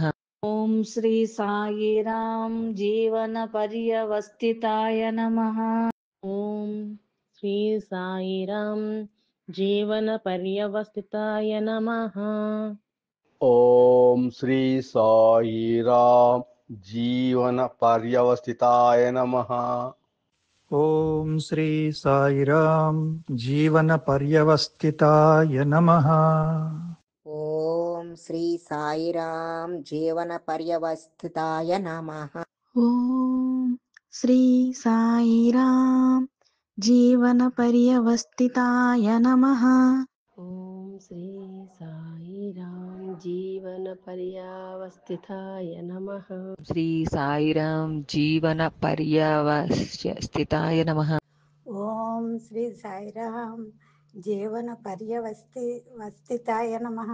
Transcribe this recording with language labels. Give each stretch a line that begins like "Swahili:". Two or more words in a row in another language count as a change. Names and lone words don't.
Sanskrit: ఓం శ్రీ సాయిరామ్ జీవన పర్యవస్థితాయ నమః. ఓం శ్రీ సాయిరాం జీవన పర్యవస్థితాయ నమః. ఓం శ్రీ సాయిరామ్ జీవన పర్యవస్థితాయ నమః. ॐ श्री साईराम जीवन पर्यवस्थिताय नमः। ఓం శ్రీ సాయిరామ్ జీవన పర్యవస్థితాయ నమః. ॐ श्री साईराम जीवनपर्यवस्थिताय नमः। ఓం శ్రీ సాయిరాం జీవన పర్యవస్థితాయ నమః. శ్రీ సాయిరాం జీవన పర్యవస్థితాయ నమః. ఓం శ్రీ సాయిరామ్ జీవన పర్యవస్థితాయ నమః.